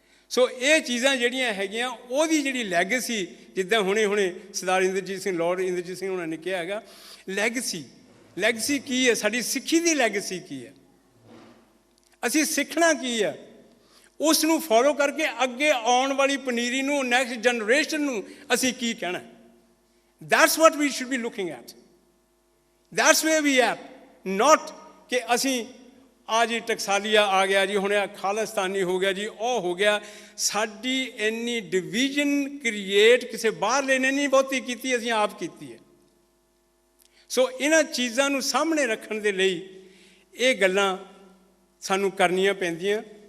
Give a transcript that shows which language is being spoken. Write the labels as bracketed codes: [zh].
[pa] ਸੋ ਇਹ ਚੀਜ਼ਾਂ ਜਿਹੜੀਆਂ ਹੈਗੀਆਂ ਉਹਦੀ ਜਿਹੜੀ ਲੈਗੇਸੀ, ਜਿੱਦਾਂ ਹੁਣੇ ਸਰਦਾਰ ਇੰਦਰਜੀਤ ਸਿੰਘ, ਲਾਰਡ ਇੰਦਰਜੀਤ ਸਿੰਘ ਉਹਨਾਂ ਨੇ ਕਿਹਾ ਹੈਗਾ, ਲੈਗੇਸੀ ਕੀ ਹੈ, ਸਾਡੀ ਸਿੱਖੀ ਦੀ ਲੈਗੇਸੀ ਕੀ ਹੈ, ਅਸੀਂ ਸਿੱਖਣਾ ਕੀ ਹੈ, ਉਸ ਨੂੰ ਫੋਲੋ ਕਰਕੇ ਅੱਗੇ ਆਉਣ ਵਾਲੀ ਪਨੀਰੀ ਨੂੰ, [en] next generation [pa] ਨੂੰ ਅਸੀਂ ਕੀ ਕਹਿਣਾ। [en] That's what we should be looking at. That's where we are. Not [pa] ਕਿ ਅਸੀਂ ਆ ਜੀ ਟਕਸਾਲੀਆ ਆ ਗਿਆ ਜੀ, ਹੁਣ ਇਹ ਖਾਲਿਸਤਾਨੀ ਹੋ ਗਿਆ ਜੀ, ਉਹ ਹੋ ਗਿਆ। ਸਾਡੀ ਇੰਨੀ [en] division create [pa] ਕਿਸੇ ਬਾਹਰਲੇ ਨੇ ਨਹੀਂ ਬਹੁਤੀ ਕੀਤੀ, ਅਸੀਂ ਆਪ ਕੀਤੀ ਹੈ। ਸੋ ਇਹਨਾਂ ਚੀਜ਼ਾਂ ਨੂੰ ਸਾਹਮਣੇ ਰੱਖਣ ਦੇ ਲਈ ਇਹ ਗੱਲਾਂ ਸਾਨੂੰ ਕਰਨੀਆਂ ਪੈਂਦੀਆਂ।